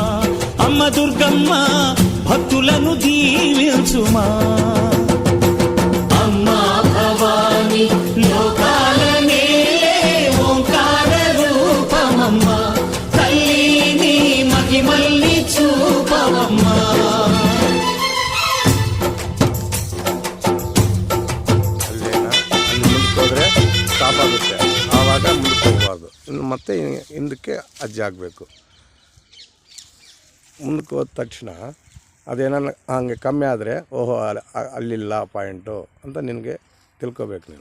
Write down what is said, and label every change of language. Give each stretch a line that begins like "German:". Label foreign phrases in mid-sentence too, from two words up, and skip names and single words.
Telugu: అమ్మ దుర్గమ్మ భక్తులను దీవించుమా. అమ్మా భవానీ లోకాల నేలే ఓంకార రూపమమ్మా, తల్లి నీ మహిమల్ని చూపవమ్మా.
Kannada: ಸ್ಟಾಪ್ ಆಗುತ್ತೆ, ಆವಾಗ ಮುಂದಕ್ಕೆ ಹೋಗಬಾರ್ದು. ಇನ್ನು ಮತ್ತೆ ಹಿಂದಕ್ಕೆ ಅಜ್ಜಿ ಆಗಬೇಕು. ಮುಂದಕ್ಕೆ ಹೋದ ತಕ್ಷಣ ಅದೇನನ್ನ ಹಂಗೆ ಕಮ್ಮಿ ಆದರೆ ಓಹೋ ಅಲ್ಲಿಲ್ಲ ಪಾಯಿಂಟು ಅಂತ ನಿನಗೆ ತಿಳ್ಕೊಬೇಕು ನೀನು.